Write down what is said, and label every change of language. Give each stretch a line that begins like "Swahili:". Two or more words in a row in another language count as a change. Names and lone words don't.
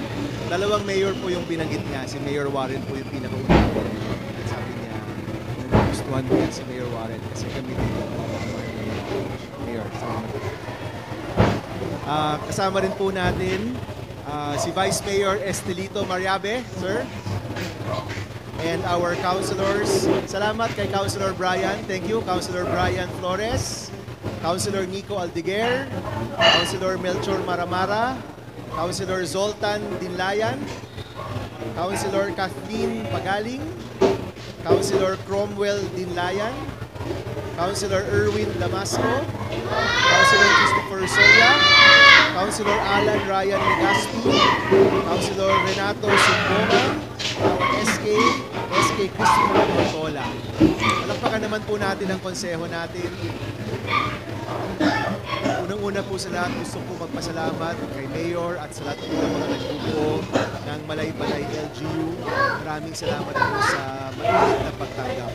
Filipino: Dalawang mayor po yung binanggit niya. Si Mayor Warren po yung pinakaunang. Sabi niya, gustuhan mo yan si Mayor Warren kasi kami din yung mayor. Kasama rin po natin si Vice Mayor Estelito Mariabe, sir.
English: And our councilors.
Filipino: Salamat kay Councilor Brian.
English: Thank you, Councilor Brian Flores, Councilor Nico Aldiguer, Councilor Melchor Maramara, Councilor Zoltan Dinlayan, Councilor Kathleen Pagaling, Councilor Cromwell Dinlayan, Councilor Erwin Damasco, Councilor Christopher Soya, Councilor Alan Ryan Legaspi, Councilor Renato Sumbongan, SK Christopher Portola.
Filipino: Palakpakan naman po natin ang konseho natin. Unang-una po sa lahat, gusto ko magpasalamat kay Mayor at sa lahat ng mga nagbubuo ng Malaybalay LGU. Maraming salamat po sa mainit na pagtanggap.